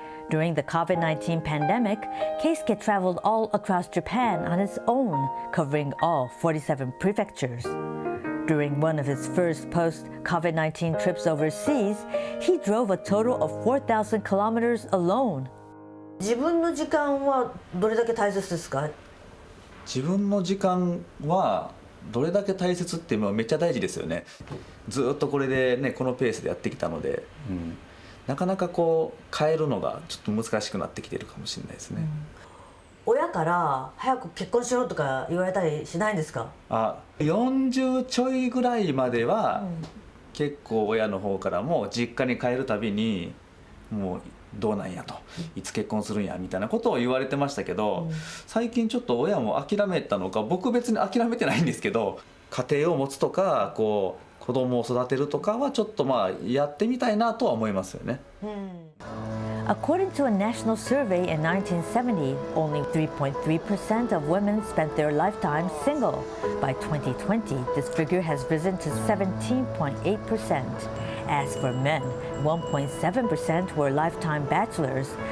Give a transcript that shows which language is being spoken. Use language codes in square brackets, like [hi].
[en] During the COVID-19 pandemic, Keisuke traveled all across Japan on his own, covering all 47 prefectures. During one of his first post-COVID-19 trips overseas, he drove a total of 4,000 kilometers alone. [ja] 自分の時間はどれだけ大切ですか？自分の時間はどれだけ大切ってめっちゃ大事ですよね。ずっとこれでね、このペースでやってきたので、なかなかこう変えるのがちょっと難しくなってきてるかもしれないですね。親から早く結婚しろとか言われたりしないんですか？40ちょいぐらいまでは、結構親の方からも実家に帰るたびにもうどうなんやと、いつ結婚するんやみたいなことを言われてましたけど、最近ちょっと親も諦めたのか、僕別に諦めてないんですけど、家庭を持つとかこう子供を育てるとかはちょっとやってみたいなとは思いますよね。 [en] According to a national survey in 1970, only 3.3% of women spent their lifetime single. By 2020, this figure has risen to 17.8%. As for men, 1.7% were lifetime bachelors.